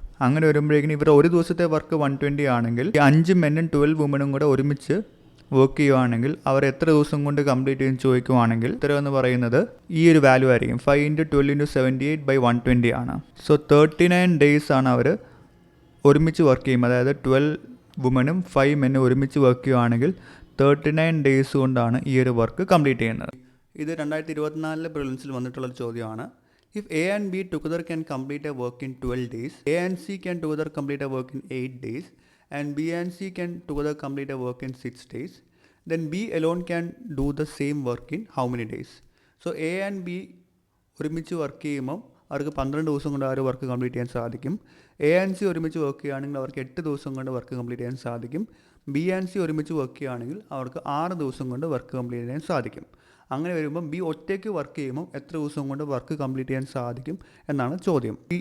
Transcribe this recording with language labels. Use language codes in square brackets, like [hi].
[ml] അങ്ങനെ വരുമ്പോഴേക്കും ഇവർ ഒരു ദിവസത്തെ വർക്ക് 120 ആണെങ്കിൽ 5 മെന്നും 12 വുമനും കൂടെ ഒരുമിച്ച് വർക്ക് ചെയ്യുകയാണെങ്കിൽ അവർ എത്ര ദിവസം കൊണ്ട് കംപ്ലീറ്റ് ചെയ്യുമെന്ന് ചോദിക്കുവാണെങ്കിൽ ഉത്തരം എന്ന് പറയുന്നത് ഈ ഒരു വാല്യൂ ആയിരിക്കും, 5 × 12 × 78/120 ആണ്. സോ 39 ഡേയ്സ് ആണ് അവർ ഒരുമിച്ച് വർക്ക് ചെയ്യും. അതായത് 12 വുമനും 5 മെന്നും ഒരുമിച്ച് വർക്ക് ചെയ്യുകയാണെങ്കിൽ 39 ഡേയ്സ് കൊണ്ടാണ് ഈ ഒരു വർക്ക് കംപ്ലീറ്റ് ചെയ്യുന്നത്. ഇത് 2024 പ്രിലിംസിൽ വന്നിട്ടുള്ളൊരു ചോദ്യമാണ്. [en] If A and B together can complete a work in 12 days, A and C can together complete a work in 8 days, and B and C can together complete a work in 6 days, then B alone can do the same work in how many days? [ml] So A and B ഒരുമിച്ച് work ചെയ്യുമ്പോൾ അവർക്ക് 12 ദിവസം കൊണ്ട് ആ ഒരു work complete ചെയ്യാൻ സാധിക്കും. A and C ഒരുമിച്ച് വർക്ക് ചെയ്യുകയാണെങ്കിൽ അവർക്ക് 8 ദിവസം കൊണ്ട് വർക്ക് കംപ്ലീറ്റ് ചെയ്യാൻ സാധിക്കും. B and C ഒരുമിച്ച് വർക്ക് ചെയ്യുകയാണെങ്കിൽ അവർക്ക് 6 ദിവസം കൊണ്ട് വർക്ക് കംപ്ലീറ്റ് ചെയ്യാൻ സാധിക്കും. അങ്ങനെ വരുമ്പം ബി ഒറ്റയ്ക്ക് വർക്ക് ചെയ്യുമ്പോൾ എത്ര ദിവസം കൊണ്ട് വർക്ക് കംപ്ലീറ്റ് ചെയ്യാൻ സാധിക്കും എന്നാണ് ചോദ്യം.